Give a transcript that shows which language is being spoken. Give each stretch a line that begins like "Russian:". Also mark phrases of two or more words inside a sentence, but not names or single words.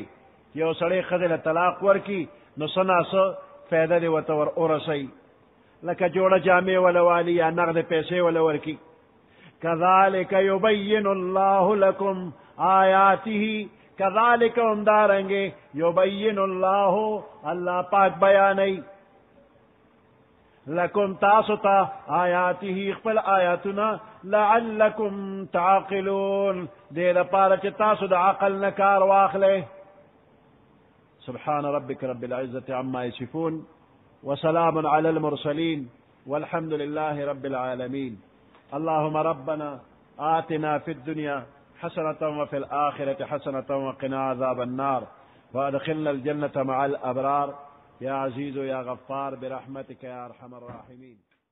Pashto: یو سړی ښځې له طلاق ورکي نو څه ناڅه فایده دې ورته ورسوي، لکه جوړه جامې وله والي یا نغد پیسې وله ورکي.
Arabic: کذلک یبین الله لکم آیاته، کذالک
Pashto: هم دارنگے
Arabic: یبین اللہ،
Pashto: اللہ پاک بیانی، لکم تاسو تا آیاته خپل آیاتنا،
Arabic: لعلکم تعقلون،
Pashto: دے لپاره چې تاسو د عقل نه کار واخلئ.
Arabic: سبحان ربك رب العزة عما يصفون، وسلام على المرسلين، والحمد لله رب العالمين. اللهم ربنا آتنا في الدنيا حسنة وفي الآخرة حسنة وقنا عذاب النار، وأدخلنا الجنة مع الأبرار، يا عزيز يا غفار برحمتك يا أرحم الراحمين.